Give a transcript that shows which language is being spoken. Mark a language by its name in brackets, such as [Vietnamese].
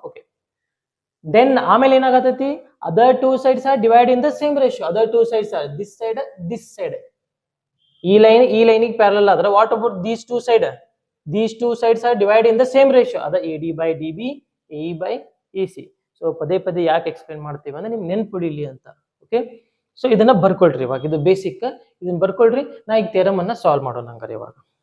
[English] Okay, then [Kannada] ಆಮೇಲೆ ಏನಾಗತೈತಿ, [English] other two sides are divided in the same ratio. Other two sides are this side. [Kannada] ಈ ಲೈನಿಗೆ parallel ಆದ್ರೆ [English] What about these two side, these two sides are divided in the same ratio. [Kannada] ಅದ AD by DB, AE by EC. So ಪದೇ ಪದೇ ಯಾಕೆ explain ಮಾಡ್ತೀವಿ ಅಂದ್ರೆ ನಿಮ್ಗೆ ನೆನ್ಪಿಡಿಲಿ ಅಂತ. ಓಕೆ, ಸೊ ಇದನ್ನ ಬರ್ಕೊಳ್ರಿ. ಇವಾಗ ಇದು ಬೇಸಿಕ್, ಇದನ್ನ ಬರ್ಕೊಳ್ರಿ. ನಾ ಈಗ ಥಿಯರಮ್ ಅನ್ನ ಸಾಲ್ವ್ ಮಾಡೋಣ ಹಂಗಾರೆ ಇವಾಗ.